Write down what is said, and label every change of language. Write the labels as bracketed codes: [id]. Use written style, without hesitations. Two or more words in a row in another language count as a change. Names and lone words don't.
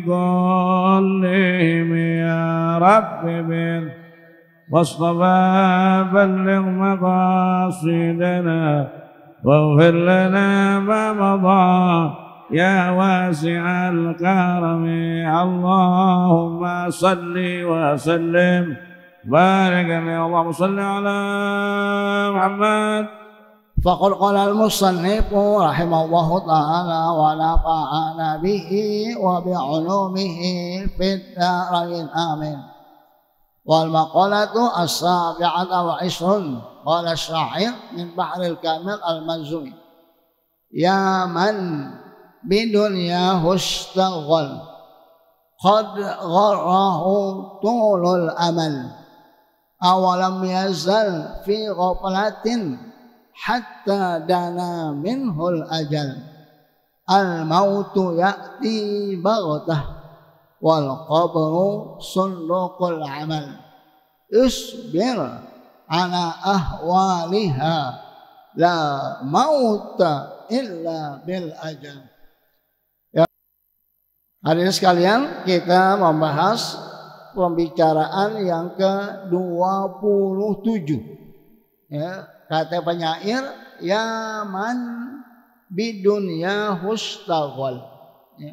[ar] كلهم يا رب واصطفى بلغ مقاصدنا واغفر لنا ما مضى يا واسع الكرم اللهم صل وسلم بارك اللهم صل على محمد. فقد قال المصنف رحمه الله تعالى ونفعنا به وبعلومه في الدارين آمين. والمقالة السابعة وعشرون قال الشاعر من بحر الكامل المزموم يا من بدنياه اشتغل قد غره طول الأمل ولم يزل في غفلة حتى دنا منه الأجل الموت يأتي بغتة والقبر صندوق العمل اصبر على أهوالها لا موت إلا بالأجل. Ya. [id] Hadirin sekalian, kita membahas pembicaraan yang ke-27 ya, kata penyair [ar] يا من بدنياه اشتغل [id] ya.